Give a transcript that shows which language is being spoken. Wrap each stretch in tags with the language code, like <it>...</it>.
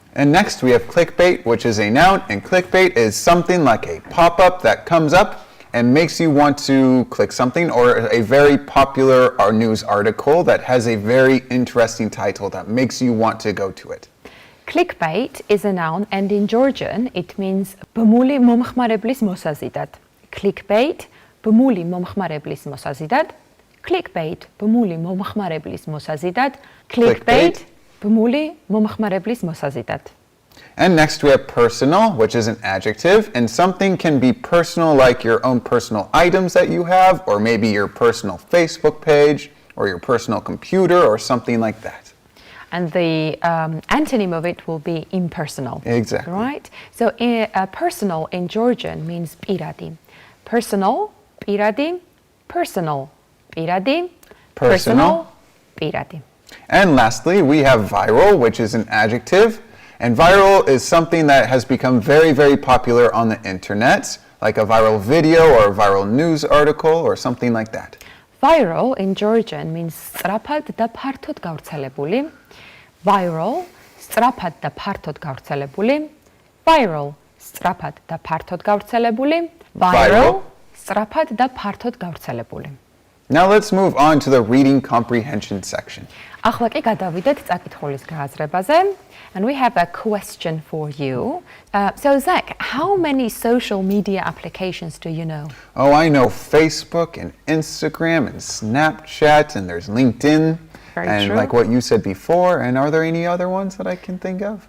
<en>And next we have clickbait, which is a noun, and clickbait is something like a pop-up that comes up and makes you want to click something, or a very popular news article that has a very interesting title that makes you want to go to it. Clickbait is a noun, and in Georgian it means</en> <ka>ბმული მომხმარებლის მოსაზიდად. Clickbait ბმული მომხმარებლის მოსაზიდად. Clickbait ბმული მომხმარებლის მოსაზიდად. Clickbait ბმული მომხმარებლის მოსაზიდად.</ka> <en>And next we have personal, which is an adjective, and something can be personal like your own personal items that you have, or maybe your personal Facebook page, or your personal computer, or something like that. And the antonym of it will be impersonal. Exactly. Right? So personal in Georgian means</en> <ka>პირადი.</ka> <en>Personal,</en> <ka>პირადი,</ka> <en>personal, პირადი, personal, პირადი. And lastly, we have viral, which is an adjective. And viral is something that has become very, very popular on the internet, like a viral video or a viral news article or something like that. Viral in Georgian means</en> <ka>სწრაფად და ფართოდ გავრცელებული. Viral, სწრაფად და ფართოდ გავრცელებული. Viral, სწრაფად და ფართოდ გავრცელებული. Viral, სწრაფად და ფართოდ გავრცელებული.</ka> <en>Now let's move on to the reading comprehension section.</en> <ka>ახლა კი გადავიდეთ წაკითხულის გააზრებაზე.</ka> <en>And we have a question for you. So Zach, how many social media applications do you know? Oh, I know Facebook and Instagram and Snapchat, and there's LinkedIn. Very and true. like what you said before. And are there any other ones that I can think of?</en>